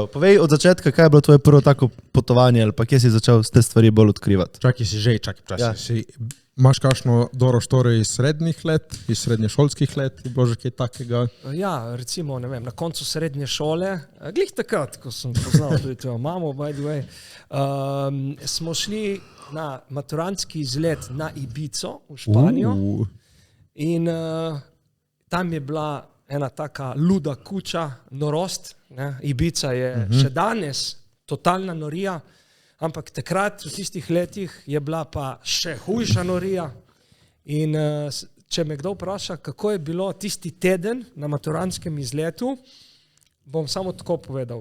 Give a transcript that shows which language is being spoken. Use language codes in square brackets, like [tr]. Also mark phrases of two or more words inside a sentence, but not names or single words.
[sl] Povej od začetka, kaj je bilo tvoje prvo tako potovanje ali pa kje si začel te stvari bolj odkrivati. Čakaj, Ja. Imaš kakšno dobro štorijo iz srednjih let, iz srednješolskih let, je bilo že kaj takega? Ja, recimo, ne vem, na koncu srednje šole, glih takrat, ko sem poznal tudi tvojo mamo, [en] by the way, [sl] smo šli na maturantski izlet na Ibico v Španijo in tam je bila ena taka luda kuča, norost, ne? Ibica je še danes totalna norija, ampak takrat v tistih letih je bila pa še hujša norija in če me kdo vpraša, kako je bilo tisti teden na maturantskem izletu, bom samo tako povedal.